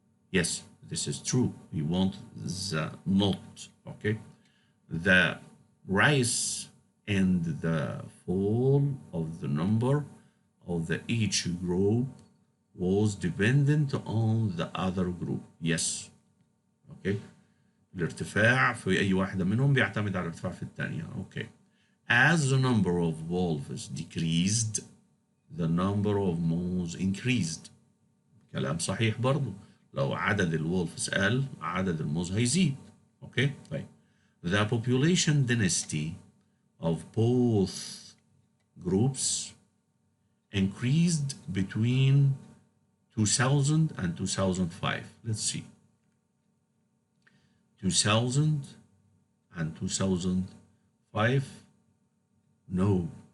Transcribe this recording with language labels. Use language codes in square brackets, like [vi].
[en] Yes, this is true. We want the not. Okay, the rise and the fall of the number of the each group was dependent on the other group. Yes. Okay. [ar] الارتفاع في أي واحدة منهم بيعتمد على الارتفاع في الثانية. Okay. [en] As the number of wolves decreased, the number of moles increased. [ar] كلام صحيح برضو. لو عدد الولفز قل عدد الموز هيزيد. اوكي طيب. [en] The population density of both groups increased between 2000 and 2005. Let's see. 2000 and 2005. No.